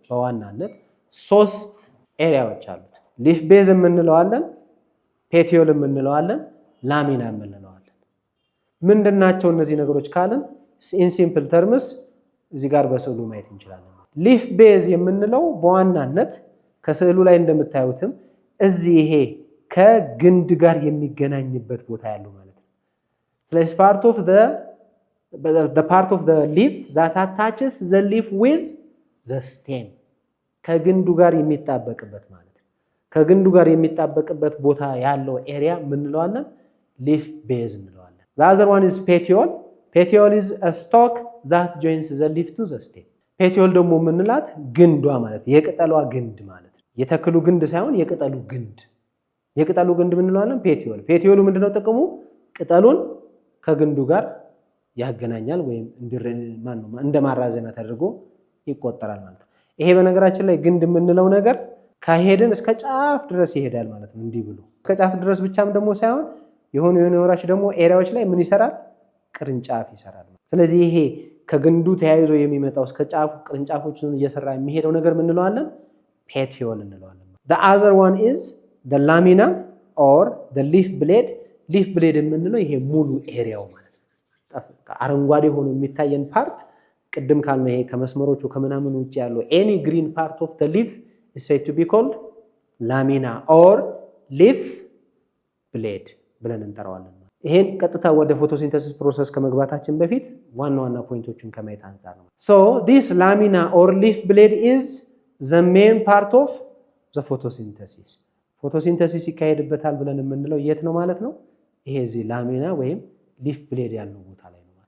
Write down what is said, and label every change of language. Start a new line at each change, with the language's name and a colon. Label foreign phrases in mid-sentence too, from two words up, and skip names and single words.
Amharic: ሶስት ኤሪያዎች አሉት።
English: leaf base
Amharic: የምንለዋለን፣ ፔቲዮል የምንለዋለን፣ ላሚና የምንለዋለን። ምንድናቸው እነዚህ ነገሮች ካልን
English: in simple terms
Amharic: እዚህ ጋር በስዕሉ ማየት እንችላለን።
English: leaf base
Amharic: የምንለው በዋናነት ከስዕሉ ላይ እንደምታዩትም እዚህ ይሄ ከግንድ ጋር የሚገናኝበት ቦታ ያለው ማለት ነው። ስለዚህ
English: part of the leaf that attaches the leaf with the stem
Amharic: ከግንዱ ጋር የሚጣበቅበት ማለት ነው። ከግንዱ ጋር የሚጣበቅበት ቦታ ያለው ኤሪያ ምን እንለዋለን?
English: leaf base እንለዋለን። The other one is petiole. Petiole is a stalk that joins the leaf to the stem.
Amharic: petiole ደግሞ ምንላት ግንዷ ማለት የቅጠሏ ግንድ ማለት ነው። የተክሉ ግንድ ሳይሆን የቅጠሉ ግንድ። የቅጠሉ ግንድ ምን እንለዋለን? ፔቲዮል። ፔቲዮሉ ምንድነው ጥቅሙ? ቅጠሉን ከግንዱ ጋር ያገናኛል ወይም እንደ ማራዘሚያ ተደርጎ ይቆጠራል ማለት ነው። ይሄ በነገራችን ላይ ግንድ የምንለው ነገር ከሄድን እስከ ጫፍ ድረስ ይሄዳል ማለት ነው። እንዲህ ብሎ እስከ ጫፍ ድረስ ብቻም ደግሞ ሳይሆን የሆኑ ወራች ደግሞ ኤሪያዎች ላይ ምን ይሰራል? ቅርንጫፍ ይሰራል። ስለዚህ ይሄ ከግንዱ ተያይዞ የሚመጣው እስከ ጫፍ ቅርንጫፎችን እየሰራ የሚሄደው ነገር ምን እንለዋለን?
English: ፔቲዮል እንለዋለን። The other one is the lamina or the leaf blade. leaf blade
Amharic: የምንለው ይሄ ሙሉ ኤሪያው ማለት ነው። አረንጓዴ ሆኖ የሚታየን ፓርት ቅድም ካልነው ይሄ ከመስመሮቹ ከምናምን ውጪ ያለው
English: any green part of the leaf is said to be called lamina or leaf blade
Amharic: ብለን እንጠራዋለን። ይሄን ቀጥታ ወደ
English: photosynthesis process
Amharic: ከመግባታችን በፊት ዋና ፖይንቶችን ከማየት አንፃር ነው።
English: So this lamina or leaf blade is the main part of the photosynthesis.
Amharic: ፎቶሲንተሲስ ይካሄድበታል ብለን የምንለው የት ነው ማለት ነው? ይሄ እዚህ ላሚና ወይም
English: leaf blade
Amharic: ያለው ቦታ ላይ